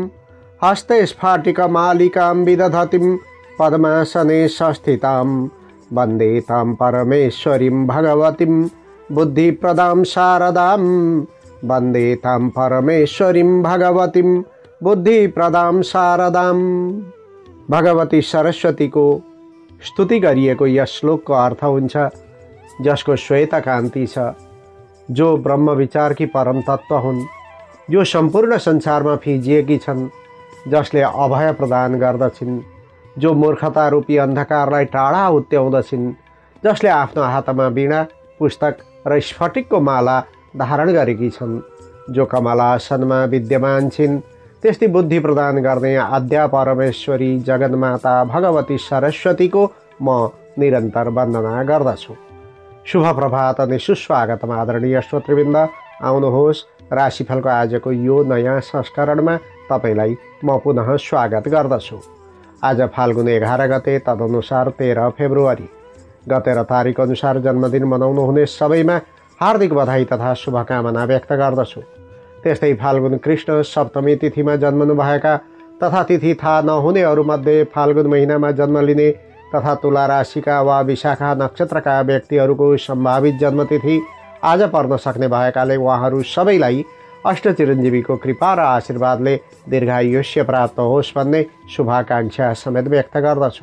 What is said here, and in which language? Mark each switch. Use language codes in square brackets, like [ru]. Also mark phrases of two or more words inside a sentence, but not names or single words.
[sa] हस्ते स्फाटिकमालिकां विदधतीं पद्मासने संस्थितां वन्दे तां परमेश्वरीं भगवतीं बुद्धिप्रदां शारदां। वन्दे तां परमेश्वरीं भगवतीं बुद्धिप्रदां शारदां। [ne] भगवती सरस्वतीको स्तुति गरिएको यस श्लोकको अर्थ हुन्छ, जसको श्वेत कान्ति छ, जो ब्रह्म विचारकी परम तत्त्व हुन्, जो सम्पूर्ण संसारमा फिजिएकी छन्, जसले अभय प्रदान गर्दछिन्, जो मूर्खता रूपी अन्धकारलाई टाढा हुत्याउँदछिन्, जसले आफ्नो हातमा वीणा पुस्तक र स्फटिकको माला धारण गरेकी छन्, जो कमलासनमा विद्यमान छिन्, त्यस्तै बुद्धि प्रदान गर्ने आद्या परमेश्वरी जगन्माता भगवती सरस्वतीको म निरन्तर वन्दना गर्दछु। शुभ प्रभात अनि सुस्वागतम आदरणीय श्रोतृवृन्द। आउनुहोस्, राशिफलको आजको यो नयाँ संस्करणमा तपाईलाई म पुनः स्वागत गर्दछु। आज फाल्गुन 11 गते तदनुसार 13 फेब्रुअरी गते र तारिक अनुसार जन्मदिन मनाउनुहुने सबैमा हार्दिक बधाई तथा शुभकामना व्यक्त गर्दछु। त्यस्तै फाल्गुन कृष्ण सप्तमी तिथिमा जन्मनुभएका तथा तिथि थाहा नहुनेहरूमध्ये फाल्गुन महिनामा जन्म लिने तथा तुला राशिका वा विशाखा नक्षत्रका व्यक्तिहरूको सम्भावित जन्मतिथि आज पर्न सक्ने भएकाले उहाँहरू सबैलाई अष्टचिरञ्जीवीको कृपा र आशीर्वादले दीर्घायुष्य प्राप्त होस् भन्ने शुभाकांक्षा समेत व्यक्त गर्दछु।